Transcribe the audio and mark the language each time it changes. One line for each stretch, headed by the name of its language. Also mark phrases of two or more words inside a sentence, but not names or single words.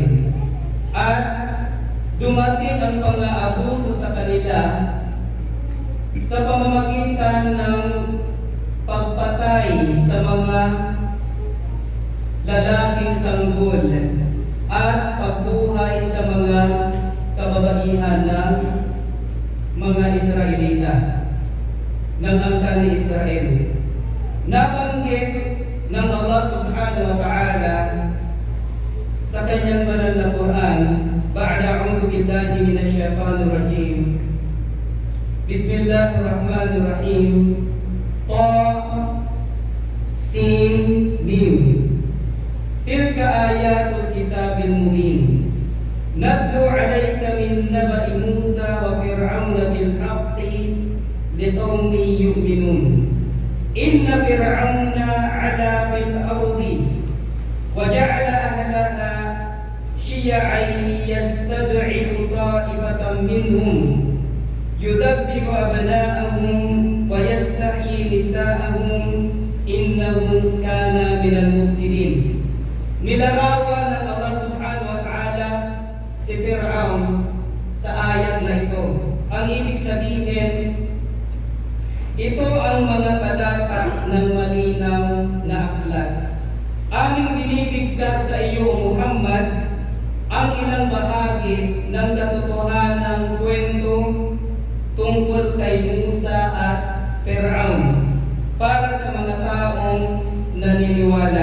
Filipino: At dumating ang pang-aabuso sa kanila sa pamamagitan ng pagpatay sa mga lalaking sanggol at pagbuhay sa mga kababaihan ng mga Israelita ng angkan ni Israel. Nabanggit ng Allah
Arabic: سبحانه وتعالى
Filipino: sa kanyang banal na Quran,
Arabic: بعد أعوذ بالله من الشيطان الرجيم. Bismillahirrahmanirrahim. سين ميم. تلك آيات الكتاب المبين. نتلو عليك من نبإ موسى وفرعون بالحق لقوم يؤمنون. إن فرعون علا في الأرض وجعل أهلها شيعا يستضعف طائفة منهم يذبح أبناءهم ويستحيي نساءهم إنه كان من المفسدين.
Filipino: Nilarawan ng Allah
Arabic: سبحانه وتعالى
Filipino: si Fir'aun sa ayat na ito. Ang ibig sabihin, ito ang mga talata ng malinaw na aklat. Aming binibigyan ibigkas sa iyo, O Muhammad, ang ilang bahagi ng katotohanang kwento tungkol kay Musa at Fir'aun para sa mga taong naniniwala.